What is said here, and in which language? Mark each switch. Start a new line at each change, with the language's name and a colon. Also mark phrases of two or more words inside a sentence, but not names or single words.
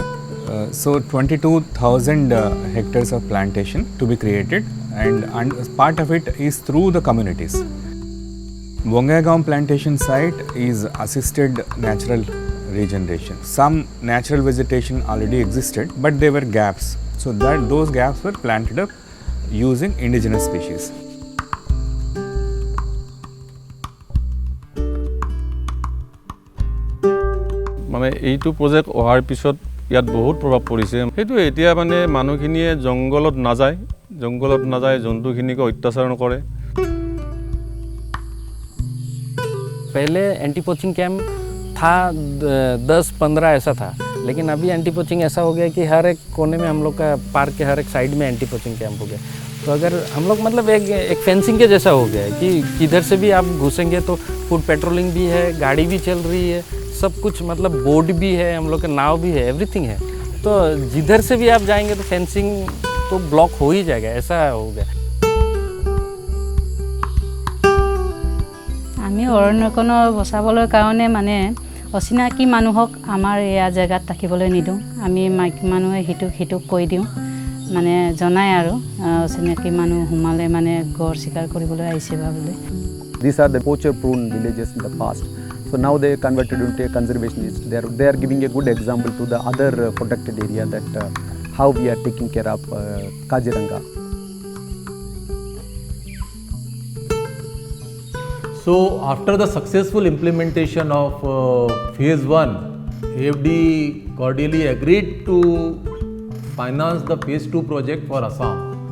English: So 22,000 hectares of plantation to be created, and part of it is through the communities. Bongaigaon plantation site is assisted natural regeneration. Some natural vegetation already existed, but there were gaps. So those gaps were planted up using indigenous species.
Assamese: মানে এইটো প্ৰজেক্ট অহাৰ পিছত ইয়াত বহুত প্ৰভাৱ পৰিছে। সেইটো এতিয়া মানে মানুহখিনিয়ে জংগলত নাযায়, জন্তুখিনিক অত্যাচাৰ নকৰে।
Hindi: पहले
English: anti poaching camp
Hindi: था 10-15 ऐसा था, लेकिन अभी
English: anti poaching
Hindi: ऐसा हो गया कि हर एक कोने में हम लोग का पार्क के हर एक साइड में
English: anti poaching camp
Hindi: हो गया। तो अगर हम लोग मतलब एक फेंसिंग के जैसा हो गया है कि किधर से भी आप घुसेंगे तो
English: foot patrolling
Hindi: भी है, गाड़ी भी चल रही है, सब कुछ मतलब बोर्ड भी है, हम लोग का नाव भी है, एवरीथिंग है। तो जिधर से भी आप जाएंगे तो फेंसिंग तो ब्लॉक हो ही जाएगा, ऐसा हो गया।
Assamese: আমি অৰণ্যখন বচাবলৈ কাৰণে মানে অচিনাকি মানুহক আমাৰ এয়া জেগাত থাকিবলৈ নিদিওঁ। আমি মাইকী মানুহে সিটোক কৈ দিওঁ, মানে জনাই আৰু অচিনাকি মানুহ সোমালে মানে গড় চিকাৰ কৰিবলৈ আহিছে বা বুলি।
English: These are the poacher prone villages in the past. So now they converted into a conservationist. They are giving a good example to the other protected area that how we are taking care of Kaziranga. So after the successful implementation of phase 1, AFD cordially agreed to finance the phase 2 project for Assam.